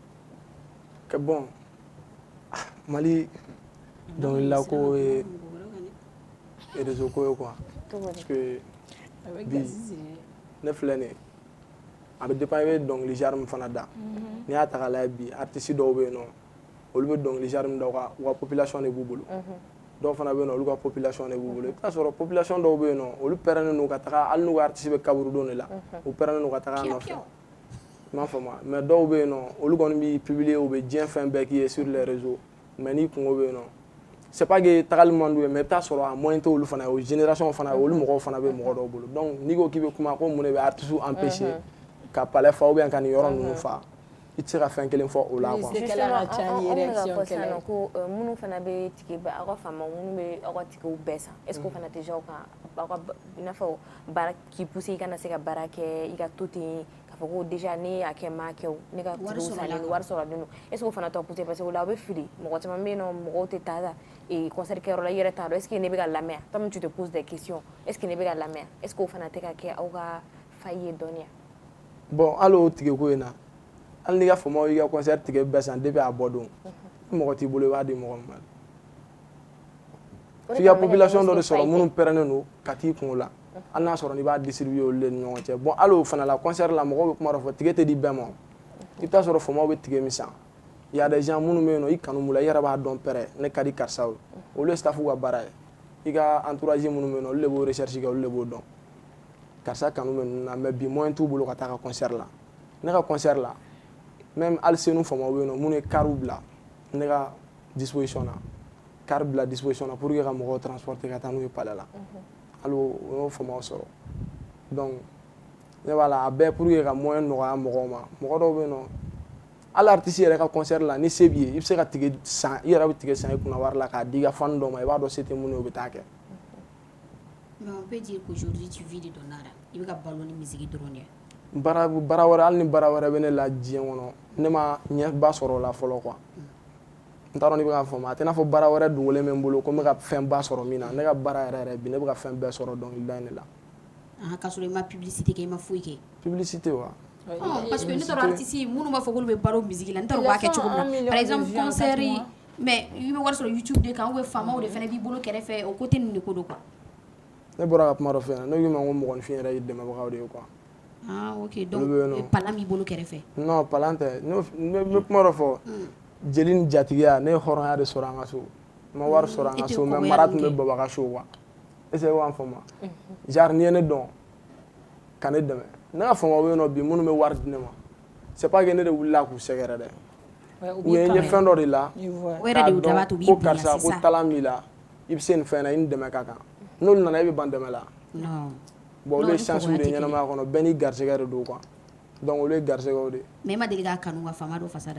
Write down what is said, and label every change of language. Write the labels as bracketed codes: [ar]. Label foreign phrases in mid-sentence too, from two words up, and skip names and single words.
[bm] que bon Mali dɔnkilila ko ye réseau ko ye quoi parce que bi ne filɛ nin ye a bɛ dépend i bɛ dɔnkili genre min fana da n'i y'a ta k'a lajɛ bi artiste dɔw bɛ yen nɔ olu bɛ dɔnkili genre min da u ka population de b'u bolo dɔw fana bɛ yen nɔ olu ka population de b'u bolo i bɛ t'a sɔrɔ population dɔw bɛ yen nɔ olu pɛrɛnnen don ka taga hali n'u ka artiste bɛ kaburudon de la u pɛrɛnnen don ka taga a nɔfɛ i m'a faamu mais dɔw bɛ yen nɔ olu kɔni b'i publier u bɛ diɲɛ fɛn bɛɛ k'i ye [fr] sur les réseaux [bm] mais n'i kungo bɛ yen nɔ [fr] c'est pas que [bm] tagali man d'u ye mais i bɛ t'a sɔrɔ a moyen tɛ olu fana ye o génération fana ye olu mɔgɔw fana bɛ mɔgɔ dɔw bolo donc n'i ko k'i bɛ kuma ko mun de bɛ artiste empêcher ka palais fa ou bien ka nin yɔrɔ ninnu fa i tɛ se ka fɛn kelen fɔ o la quoi. ko minnu fana bɛ tige aw ka faama minnu bɛ aw ka tigew bɛɛ san [fr] est ce que [bm] o fana tɛ diya aw kan aw ka i n'a fɔ baara k'i pousser i kana se ka baara kɛ i ka to ten k'a fɔ ko déjà ne y'a kɛ n m'a kɛ o ne ka tigew salen don wari sɔrɔlen don [fr] est ce que [bm] o fana t'aw pousser parce que o la aw bɛ fili mɔgɔ caman bɛ yen nɔ mɔgɔw tɛ taa concert kɛyɔrɔ la i yɛrɛ t'a dɔn [fr] est ce que [bm] ne bɛ ka lamɛn [fr] toi même tu te poses des questions est ce que [bm] ne bɛ ka lamɛn [fr] est ce que [bm] o fana tɛ ka kɛ aw ka failli ye dɔɔnin. bon hali o tigeko in na hali n'i ka faamaw y'i ka concert tigɛ bɛɛ san depuis a bɔ don ni mɔgɔ t'i bolo i b'a di mɔgɔ min ma f'i ka population dɔ de sɔrɔ minnu pɛrɛnnen don ka t'i kun o la hali n'a sɔrɔ n'i b'a distribuer olu de ni ɲɔgɔn cɛ bon hali o fana la concert la mɔgɔw bɛ kuma dɔ fɔ tigɛ tɛ di bɛɛ ma i bɛ t'a sɔrɔ faamaw bɛ tigɛ min san [fr] il y a des gens [bm] minnu bɛ yen nɔ i kanu b'u la i yɛrɛ b'a dɔn pɛrɛ ne ka di karisa ye olu ye staffu ka baara ye i ka entourage minnu bɛ yen nɔ olu de b'o recherche kɛ olu de b'o dɔn karisa kanu bɛ ninnu na mais bi moyen t'u bolo ka taa ka concert la ne ka concert la même hali senu faamaw bɛ yen nɔ minnu ye car bila ne ka disposition na car bila disposition na [fr] pour que [bm] ka mɔgɔw transporter ka taa n'u ye palais la hali o y'o faamaw sɔrɔ donc ne b'a la a bɛɛ [fr] pour que [bm] ka moyen nɔgɔya mɔgɔw ma mɔgɔ dɔw bɛ yen nɔ hali artiste yɛrɛ ka concert la ni se b'i ye i bɛ se ka tigɛ san i yɛrɛ bɛ tigɛ san i kunna wari la k'a di i ka fan dɔw ma i b'a dɔn se tɛ mun ye o bɛ taa kɛ. [fr] Mais on peut dire qu'aujourd'hui tu vis de ton art [bm] i bɛ ka balo ni musique dɔrɔn de ye. Bara wɛrɛ hali ni bara wɛrɛ bɛ ne la diɲɛ kɔnɔ ne ma ɲɛba sɔrɔ o la fɔlɔ quoi n t'a dɔn n'i bɛ k'a faamu a tɛ i n'a fɔ bara wɛrɛ dogolen bɛ n bolo ko n bɛ ka fɛnba sɔrɔ min na ne ka bara yɛrɛ bi ne bɛ ka fɛn bɛɛ sɔrɔ dɔnkilida in de la. K'a sɔrɔ i ma publicité kɛ i ma foyi kɛ. Publicité wa. [fr] Parce que [bm] ne t'a dɔn artiste minnu b'a fɔ k'olu bɛ balo musique la ne t'a dɔn u b'a kɛ cogo min na [fr] par exemple [bm] concert mais i bɛ wari sɔrɔ YouTube de kan ou bien faamaw de fana b'i bolo kɛrɛfɛ o côté ninnu de ko don quoi. Ne bɔra ka kuma dɔ fɛ yan ne ko i ma ko mɔgɔninfin yɛrɛ ye dɛmɛbagaw de ye quoi. Ok donc palan b'i bolo kɛrɛfɛ. Non palan tɛ ne bɛ kuma dɔ fɔ jeli ni jatigiya ne ye hɔrɔnya de sɔrɔ an ka so n ma wari sɔrɔ an ka so mais mara tun bɛ baba ka so quoi [fr] est-ce que [bm] b'an faamu genre n'i ye ne dɔn ka ne dɛmɛ ne ka faamaw bɛ yen nɔ bi minnu bɛ wari di ne ma [fr] c'est pas que [bm] ne de wulila k'u sɛgɛrɛ dɛ ou bien n ye fɛn dɔ de la k'a dɔn ko karisa ko talan b'i la i bɛ se nin fɛn na i ni dɛmɛ ka kan n'olu nana e bɛ ban dɛmɛ la. Bon olu ye chance de ɲɛnamaya kɔnɔ bɛɛ ni garisɛgɛ de don quoi donc olu ye garisɛgɛw de. Mais i ma deli k'a kanu ka faama dɔ fasa da.